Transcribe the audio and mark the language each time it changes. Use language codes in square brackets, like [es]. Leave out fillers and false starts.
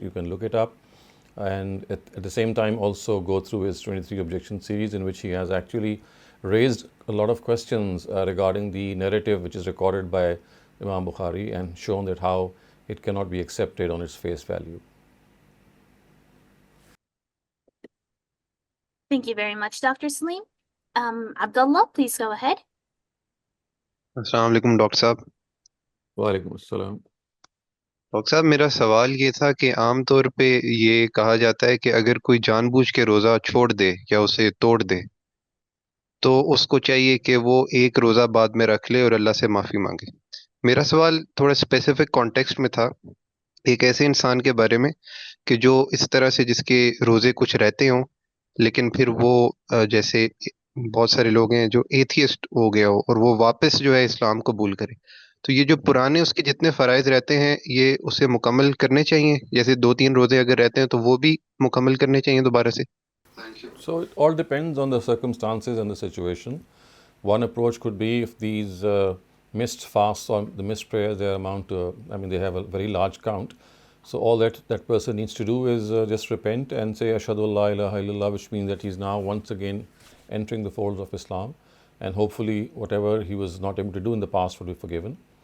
[en] You can look it up, and at the same time also go through his 23 Objection series, in which he has actually raised a lot of questions regarding the narrative which is recorded by Imam Bukhari, and shown that how it cannot be accepted on its face value. Thank you very much, Dr. Saleem. Abdullah, please go ahead. [hi] अस्सलाम वालेकुम doctor साहब। वालेकुम अस्सलाम। Doctor साहब, मेरा सवाल ये था कि आम तौर पे ये कहा जाता है कि अगर कोई जानबूझ के रोज़ा छोड़ दे या उसे तोड़ दे तो उसको चाहिए कि वो एक रोज़ा बाद में रख ले और अल्लाह से माफ़ी मांगे। मेरा सवाल थोड़ा स्पेसिफिक कॉन्टेक्स्ट में था, एक ऐसे इंसान के बारे में कि जो इस तरह से जिसके रोज़े कुछ रहते हों लेकिन फिर वो जैसे बहुत सारे लोग हैं जो एथियस्ट हो गया हो और वो वापस जो है इस्लाम कबूल करे, तो ये जो पुराने उसके जितने फ़राइज़ रहते हैं ये उसे मुकम्मल करने चाहिए? जैसे 2-3 रोज़े अगर रहते हैं तो वो भी मुकम्मल करने चाहिए दोबारा से? [en] So it all depends on the circumstances and the situation. One approach could be if these missed fasts or the missed prayers, they amount to, they have a very large count. So all that person needs to do is just repent and say [ar] Ashhadu an la ilaha illallah, [en] which means that he's now once again entering the folds of Islam, and hopefully whatever he was not able to do in the past will be forgiven.